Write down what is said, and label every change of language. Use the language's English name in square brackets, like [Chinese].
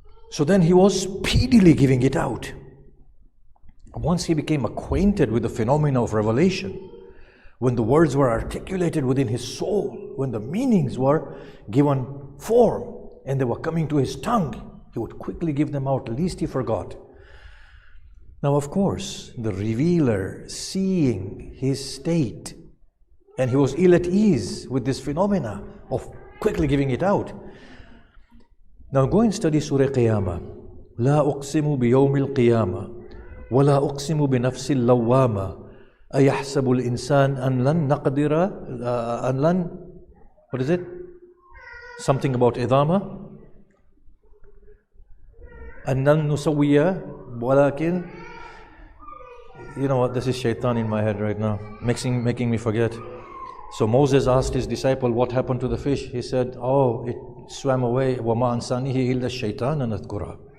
[English] So then he was speedily giving it out. Once he became acquainted with the phenomena of revelation, when the words were articulated within his soul, when the meanings were given form and they were coming to his tongue, he would quickly give them out, lest he forgot. Now, of course, the revealer, seeing his state, and he was ill at ease with this phenomena of quickly giving it out. Now go and study Surah Qiyamah. [Arabic] لا أقسم بيوم القيامة ولا أقسم بنفس اللوامة أيحسب الإنسان أن لن نقدر أن لن [English] what is it? Something about [Arabic] إضامة أن لن نسوي ولكن [English] you know what, this is shaitan in my head right now, making me forget. So Moses asked his disciple what happened to the fish. He said, oh, it swam away. [Arabic] وَمَا أَنْسَانِهِ إِلَّا الشَّيْطَانَ نَذْكُرَهُ.